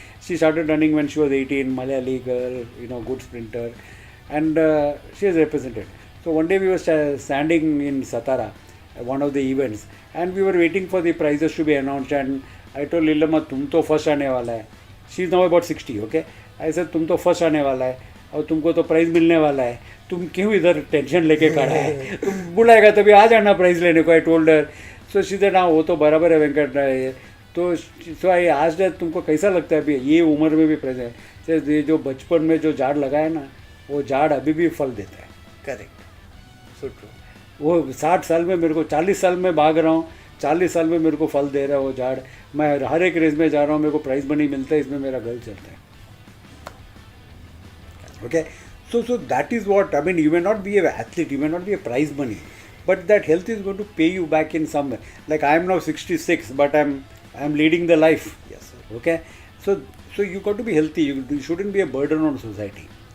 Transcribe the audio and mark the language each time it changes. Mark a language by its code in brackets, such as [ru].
[en] She started running when she was 18, Malayali girl, good sprinter, and she has represented. So one day we were standing in Satara, one of the events, and we were waiting for the prizes to be announced, and I told Leelama, [hi] tum to first aane wala hai. [en] She's now about 60, okay? I said, [hi] tum to first aane wala hai, और तुमको तो prize मिलने वाला है, तुम क्यों इधर tension लेके खड़ा है, तुम बुलाएगा तभी आ जाना प्राइज लेने को. [en] I told her. So she said [hi] हाँ वो तो बराबर है वेंकट है. तो [en] so I asked her [hi] तुमको कैसा लगता है अभी ये उम्र में भी प्राइज है. ये जो बचपन में जो झाड़ लगा है ना वो झाड़ अभी भी फल देता है. [en] Correct, so true. [hi] वो 60 साल में मेरे को 40 साल में भाग रहा हूँ, 40 साल में मेरे को फल दे रहा है वो झाड़. मैं हर एक रेस में जा रहा हूँ, मेरे को प्राइज मनी मिलता है, इसमें मेरा घर चलता है. [en] Okay, so that is what I mean. You may not be an athlete, you may not be a prize money, but that health is going to pay you back in some way. Like I am now 66, but I'm leading the life. Yes, sir. Okay, so you got to be healthy. You shouldn't be a burden on society.